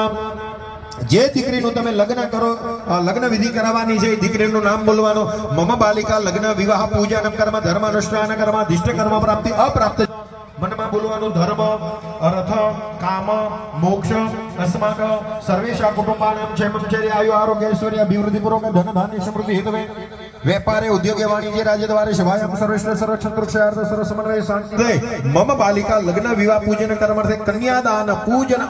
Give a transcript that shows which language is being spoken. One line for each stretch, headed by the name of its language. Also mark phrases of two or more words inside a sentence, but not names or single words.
Gujarati: જે દીકરીનું તમે લગ્ન કરો લગ્ન વિધિ કરાવવાની છે એ દીકરીનું નામ બોલવાનું.
Sanskrit: મમ બાલિકા લગ્ન વિવાહ પૂજન કર્મ ધર્મ અનુષ્ઠાન કર્માધિષ્ઠ કર્મ પ્રાપ્તિ અપ્રાપ્ત
Gujarati: મનમાં બોલવાનું
Sanskrit: ધર્મ અર્થ કામ મોક્ષ અસ્માક સર્વેશા કુટુંબાનામ ક્ષેમં ચૈર્ય આયુ આરોગ્ય ઐશ્વર્ય અભિવૃદ્ધિ પૂર્વક ધન ધાન્ય સમૃદ્ધિ હેતુવે व्यापारे उद्योगे वाणिज्य राज्यद्वारे सभायां सर्वेश्वर सर्वक्षत्रक्षार्थ सर्वसमन्वय शांति. मम बालिका लग्न विवाह पूजन कर्मार्थे कन्यादान पूजन